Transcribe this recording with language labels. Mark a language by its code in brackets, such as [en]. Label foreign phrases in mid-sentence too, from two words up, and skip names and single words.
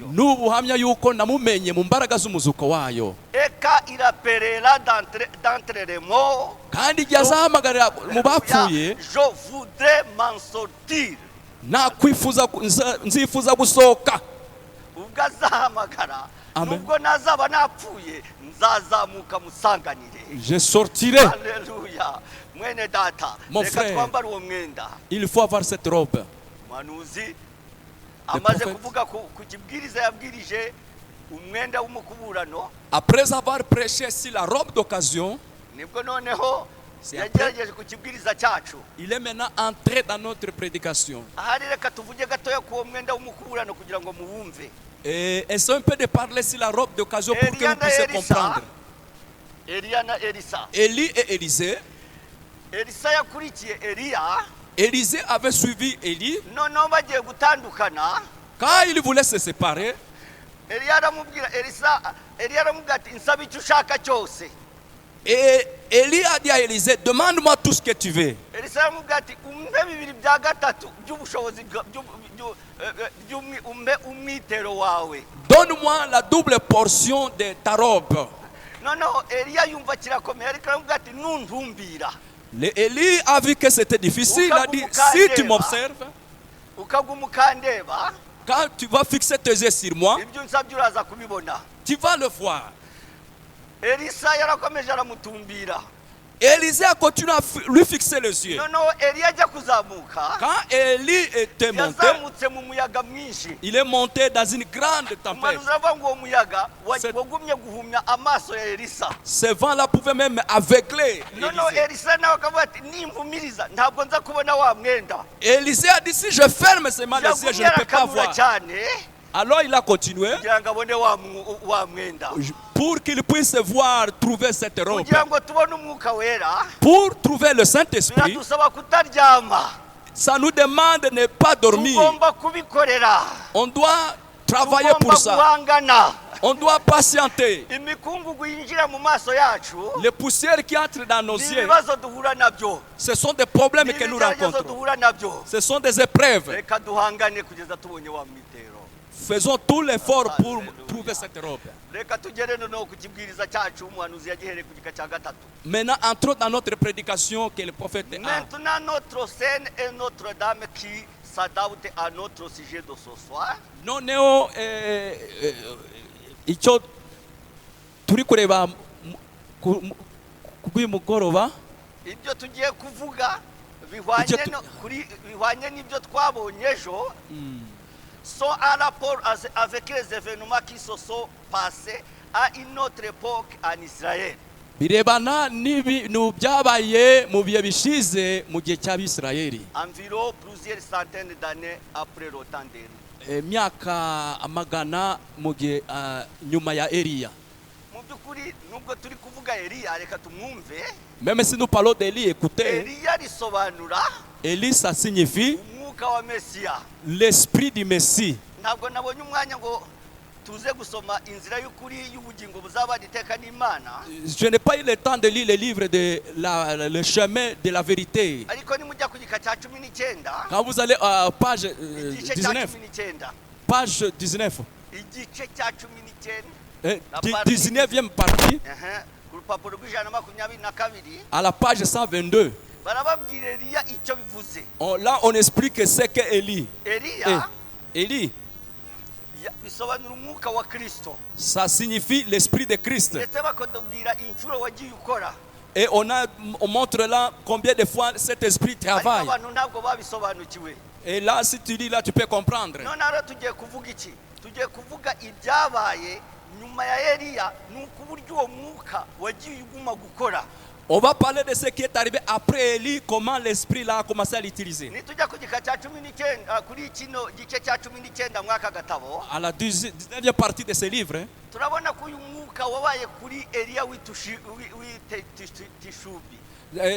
[rw] N'ubuhamya yuko namumenye mu mbaraga z'umuzuko wayo. [fr] Et quand il appellera d'entre les morts, [rw] Kandi igihe azahamagarira mu bapfuye, [fr] je voudrais m'en sortir. [rw] nzifuza gusohoka. Ubwo azahamagara, Amen. nubwo nazaba napfuye, nzazamuka musanganire. [fr] Je sortirai. [rw] Haleluya. Mwene data, [fr] Mon [rw] reka [fr] frère. [rw] twambare uwo mwenda. [fr] Il faut avoir cette robe. [rw] Umuhanuzi amaze [fr] prophète. [rw] kuvuga ku kibwiriza yabwirije umwenda w'umukuburano, [fr] Après avoir prêché sur la robe d'occasion, [rw] nibwo noneho [fr] C'est [rw] yagerageje ku kibwiriza cyacu. [fr] il est maintenant entré dans notre prédication. [rw] Ahari reka tuvuge gatoya ku uwo mwenda w'umukuburano kugira ngo muwumve. [fr] Et essayons un peu de parler sur la robe d'occasion pour que vous puissiez comprendre. [rw] Eliya na Elisa. [fr] Élie et Élisée. [rw] Elisa yakurikiye Eliya, [fr] Élisée avait suivi Élie. [rw] noneho bagiye gutandukana. [fr] Quand il voulait se séparer, [rw] Eliya aramubwira Eliya aramubwira ati nsaba icyo ushaka cyose. [fr] et Élie a dit à Élisée, demande-moi tout ce que tu veux. [rw] Elisa aramubwira ati umpe bibiri bya gatatu by'ubushobozi umpe umwitero wawe. [fr] Donne-moi la double portion de ta robe. [rw] Noneho Eliya yumva kirakomeye, ariko aramubwira ati nuntumbira, [fr] Élie a vu que c'était difficile. Il a dit, si tu m'observes, [rw] ukaguma ukandeba, [fr] quand tu vas fixer tes yeux sur moi, [rw] ibyo nsabye uraza kubibona. [fr] tu vas le voir. [rw] Elisa yarakomeje aramutumbira. [fr] Élisée a continué à lui fixer les yeux. [rw] Noneho Eliya ajya kuzamuka, [fr] Quand Élie était monté, [rw] yazamutse mu muyaga mwinshi. [fr] il est monté dans une grande tempête. [rw] Umuhanuzi aravuga ngo uwo muyaga [fr] C'est- [rw] wagumye guhumya amaso ya Elisa. [fr] Ce vent-là pouvait même aveugler [rw] Noneho [fr] Élisée. [rw] Elisa nawe akavuga ati nimpumiriza ntabwo nza kubona wa mwenda. [fr] Élisée a dit, si je ferme seulement les yeux, je [rw] Yagumye [fr] ne peux pas [rw] arakamura [fr] voir. [rw] cyane [fr] Alors il a continué [rw] kugira ngo abone wa mwenda, [fr] pour qu'il puisse voir, trouver cette robe. [rw] kugira ngo tubone umwuka wera. [fr] Pour trouver le Saint-Esprit, [rw] Biradusaba kutaryama, [fr] ça nous demande de ne pas dormir. [rw] tugomba kubikorera, [fr] On doit travailler [rw] tugomba [fr] pour ça. [rw] guhangana. [fr] On doit patienter. [rw] Imikungugu yinjira mu maso yacu [fr] Les poussières qui entrent dans nos [rw] ni [fr] yeux, [rw] ibibazo duhura nabyo, [fr] ce sont des problèmes [rw] ni [fr] que nous [rw] ibigeragezo [fr] rencontrons. [rw] duhura nabyo. [fr] Ce sont des épreuves. [rw] Reka duhangane kugeza tubonye wa mwitero. [fr] Faisons tout l'effort pour Alléluia. trouver cette robe. [rw] reka tugere noneho ku kibwiriza cyacu umuhanuzi yagihereye ku gika cya gatatu. [fr] Maintenant, entrons dans notre prédication que le prophète a. Maintenant notre scène est notre dame qui s'adapte à notre sujet de ce soir. [rw] Noneho icyo turi kureba kuri mugoroba Ibyo tugiye kuvuga bihwanye n'ibyo twabonye ejo. [fr] Sont en rapport avec les événements qui se sont passés à une autre époque en Israël. [rw] birebana n'ibintu byabaye mu bihe bishize mu gihe cy'Abisirayeli. [fr] Environ plusieurs centaines d'années après le temps d'Élie. [rw] Myaka amagana mu gihe nyuma ya Eliya. Mu by'ukuri nubwo turi kuvuga Eliya reka tumwumve. [fr] Même si nous parlons d'Élie, écoutez, [rw] Eliya risobanura [fr] Élie ça signifie [rw] umwuka wa Mesiya. [fr] l'esprit du Messie. [rw] Ntabwo nabonye umwanya ngo tuze gusoma inzira y'ukuri y'ubugingo buzaba iteka n'Imana. [fr] Je n'ai pas eu le temps de lire le livre de le chemin de la vérité. [rw] Ariko nimujya ku gika cya 19 [fr] Quand vous allez à page [rw] igice cya 19, 19 [fr] page 19, [rw] igice cya 19 [fr] 19e partie, [rw] ku rupapuro rw'122 [fr] à la page 122, [rw] barababwira Eliya icyo bivuze. [fr] là on explique ce qu'est Élie. [rw] Eliya [fr] Élie, [rw] bisobanura umwuka wa Kristo, [fr] ça signifie l'esprit de Christ. [rw] ndetse bakatubwira inshuro wagiye ukora. [fr] Et on montre là combien de fois cet esprit [rw] Ariko [fr] travaille. [rw] abantu ntabwo babisobanukiwe. [fr] Et là, si tu lis là, tu peux comprendre. [rw] None rero tugiye kuvuga iki? Tugiye kuvuga ibyabaye nyuma ya Eliya, nuko uburyo uwo mwuka wagiye uguma gukora. [fr] On va parler de ce qui est arrivé après Élie, comment l'esprit là a commencé à l'utiliser. [rw] Nitujya ku gika cya 19 kuri kino gice cya 19 mwaka gatabo, [fr] À la 19e partie de ce livre, hein, [rw] turabona ko uyu mwuka wabaye kuri Eliya Tishubi.